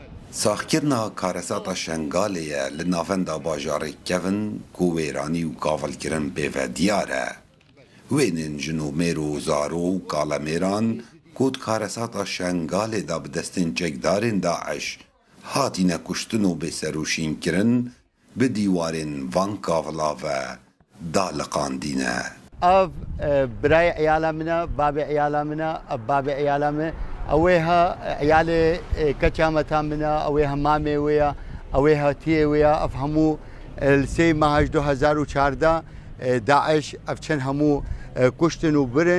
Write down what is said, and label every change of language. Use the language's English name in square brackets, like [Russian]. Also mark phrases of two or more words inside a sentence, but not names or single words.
[Kurdish] ساختکردنا کارەساتا شنگالەیە لە ناوەندا باژارێک کەون کو وێرانی و گاڤڵکردن بێڤە دیارە. وێنên jinûmêr û zaro û kalemêran ku di karesata şengalê da bi destên çekdarên Daeş hatîne kuştin û bêserûşînkirin, bi dîwarên van gavla ve daliqandîne. Ev birayê eyala min e, babê eyala min e, ev babê eyala me, ew ê he eyalê keça meta min e, ew ê he mamê wê ye, ew ê he tiyê wê ye, ev hemû li sê meha 2014 Daeş ev çend hemû kuştin û birin.